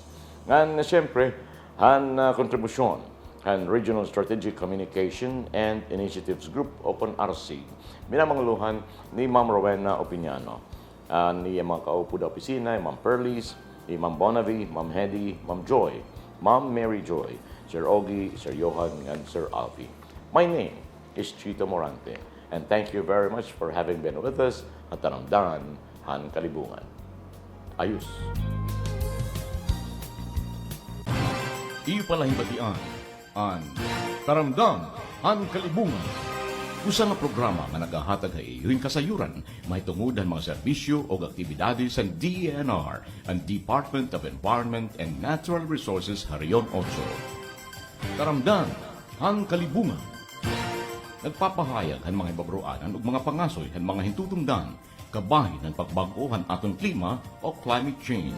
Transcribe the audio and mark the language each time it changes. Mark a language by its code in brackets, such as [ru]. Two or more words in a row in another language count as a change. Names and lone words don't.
[war] Ngan siyempre, han kontribusyon han Regional Strategic Communication and Initiatives Group Open RC. Minamangluhan ni Ma'am Rowena Opiniano, ni mga kaupo da opisina, Ma'am Perlis, ni Ma'am Bonavi, Ma'am Hedy, Ma'am Joy, Ma'am Mary Joy, Sir Ogie, Sir Johan, and Sir Alfie. [en] My name is Chito Morante, and thank you very much for having been with us at Taramdan, Han Kalibungan. [war] Ayos! Iyo palahibatian ang Taramdan, Han Kalibungan. Usa nga programa nga nagahatag sa iyo'y kasayuran, may tungod ang mga serbisyo o aktibidades sa DENR, ang Department of Environment and Natural Resources Harion 8. Taramdan, Han Kalibungan. Nagpapahayag ang mga ibabruanan ug mga pangasoy ang mga hintutungdan kabahin ng pagbago-han atong klima o [en] climate change.